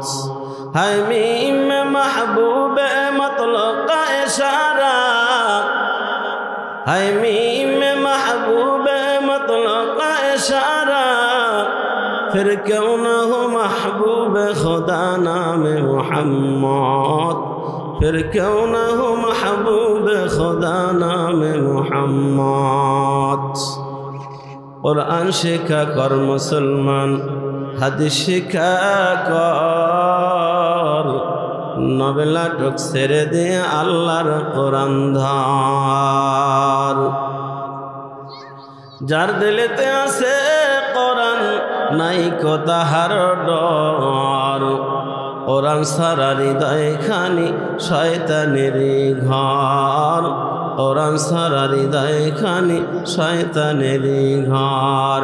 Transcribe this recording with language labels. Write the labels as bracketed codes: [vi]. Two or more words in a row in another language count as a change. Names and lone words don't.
[ur] ہے میم محبوب مطلق کا اشارہ، ہے میم محبوب مطلق کا اشارہ، پھر کیوں نہ ہو محبوب خدا نام محمد، پھر کیوں نہ ہو محبوب خدا نام محمد. [bn] قرآن শিক্ষা কর মুসলমান, হাদিস শিক্ষা কর, নবেলাটক ছেড়ে দিয়ে আল্লাহর কোরআন ধর। যার দিলেতে আছে কোরআন নাই কো তাহার ডর, কোরআন সারা হৃদয় খানি শয়তানেরই ঘর, কোরআন সারা হৃদয় খানি শয়তানেরই ঘর।